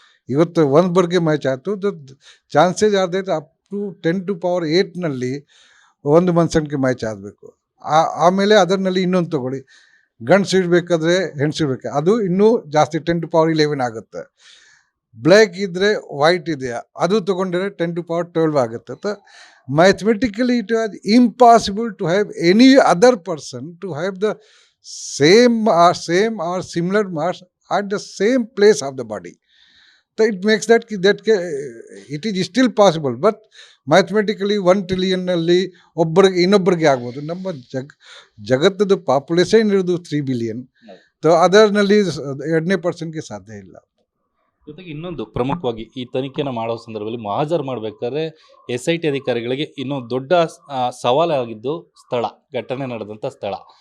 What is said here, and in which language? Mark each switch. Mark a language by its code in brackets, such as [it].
[kn] ಇವತ್ತು ಒಂದೊಬ್ಬರಿಗೆ ಮ್ಯಾಚ್ ಆಯಿತು, ಚಾನ್ಸೇಜ್ ಆದೈತೆ up to 10⁸ ಒಂದು ಮನ್ಸನ್ಗೆ ಮ್ಯಾಚ್ ಆಗಬೇಕು. ಆಮೇಲೆ ಅದರಲ್ಲಿ ಇನ್ನೊಂದು ತೊಗೊಳ್ಳಿ, ಗಂಡ್ಸು ಇರಬೇಕಾದ್ರೆ ಹೆಣ್ಸು ಇರಬೇಕು, ಅದು ಇನ್ನೂ ಜಾಸ್ತಿ 10⁻11 ಆಗುತ್ತೆ. ಬ್ಲ್ಯಾಕ್ ಇದ್ದರೆ ವೈಟ್ ಇದೆಯಾ ಅದು ತೊಗೊಂಡ್ರೆ 10⁻12 ಆಗುತ್ತೆ. [en] mathematically it was impossible to have any other person to have the same or similar mass at the same place of the body. So it makes that it is still possible, but [kn] mathematically 1 ಟ್ರಿಲಿಯನ್ನಲ್ಲಿ ಒಬ್ಬರಿಗೆ ಇನ್ನೊಬ್ಬರಿಗೆ ಆಗ್ಬೋದು. ನಮ್ಮ ಜಗತ್ತದ population ಇರೋದು 3 billion. ಅದರಲ್ಲಿ 2% ಸಾಧ್ಯ ಇಲ್ಲ. ಜೊತೆಗೆ ಇನ್ನೊಂದು ಪ್ರಮುಖವಾಗಿ ಈ ತನಿಖೆನ ಮಾಡೋ ಸಂದರ್ಭದಲ್ಲಿ ಮಹಾಜರ್ ಮಾಡಬೇಕಾದ್ರೆ SIT ಅಧಿಕಾರಿಗಳಿಗೆ ಇನ್ನೊಂದು ದೊಡ್ಡ ಸವಾಲಾಗಿದ್ದು ಸ್ಥಳ, ಘಟನೆ ನಡೆದಂಥ ಸ್ಥಳ.